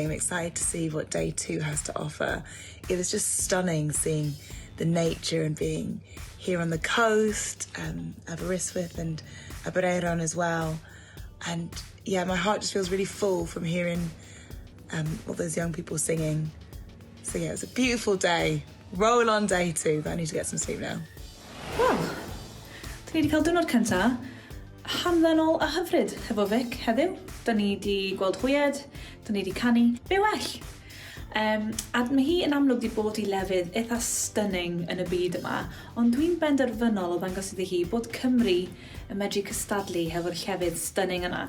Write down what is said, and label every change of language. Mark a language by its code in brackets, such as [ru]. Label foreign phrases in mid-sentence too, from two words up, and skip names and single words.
[en] I'm excited to see what day 2 has to offer. It was just stunning seeing the nature and being here on the coast, Aberystwyth and Aberaeron as well. And yeah, my heart just feels really full from hearing all those young people singing. So yeah, it was a beautiful day. Roll on day 2, but I need to get some sleep now. [cy] Wel, da ni wedi cael diwrnod cyntaf hamddenol a hyfryd hefo Vic heddiw. Da ni wedi gweld hwyed, da ni wedi canu, be well. A mae hi yn amlwg wedi bod i lefydd eitha stunning yn y byd yma, ond dwi'n benderfynol o ddangos iddi hi bod Cymru yn medru cystadlu hefo'r llefydd stunning yna.